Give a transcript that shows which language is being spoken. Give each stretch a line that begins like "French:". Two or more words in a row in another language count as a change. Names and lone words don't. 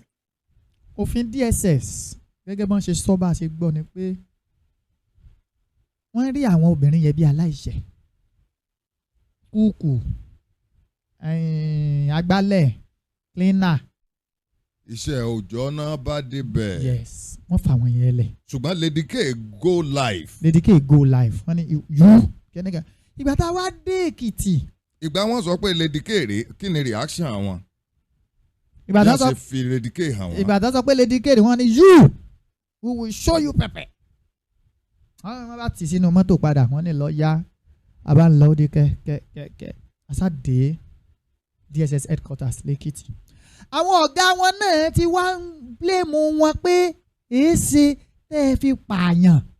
Yoruba: òfin DSS gẹ́gẹ́ bọ́n ṣe sọ bá a ṣe gbọ́ ni pé wọ́n rí àwọn obìnrin yẹn bí aláìṣẹ̀ kúùkù agbálẹ̀ cleaner. iṣẹ́ òòjọ́ náà bá débẹ̀. yes wọ́n fà wọ́n yẹn lẹ̀. ṣùgbọ́n Lady K
English: go live.
Yoruba: Lady K
English: go live
Yoruba: wọ́n ní yú kẹ́nìkan ìgbà tá a wá dé Èkìtì. ìgbà wọn sọ pé Lady K rèé kí ni reaction wọn. ìgbà tó sọ fi Lady K hàn wọn. ìgbà tó sọ pé Lady K rèé wọ́n ní
English: you we will show you pepper.
Yoruba: wọ́n bá tì sínú mọ́tò padà wọ́n ní lọ yá a bá ń lọ dé kẹ́kẹ́kẹ́ àṣàdé DSS headquarters lẹ́kìtì. àwọn ọ̀gá wọn náà ti wá ń blame wọn pé èéṣe tẹ́ ẹ fi pààyàn.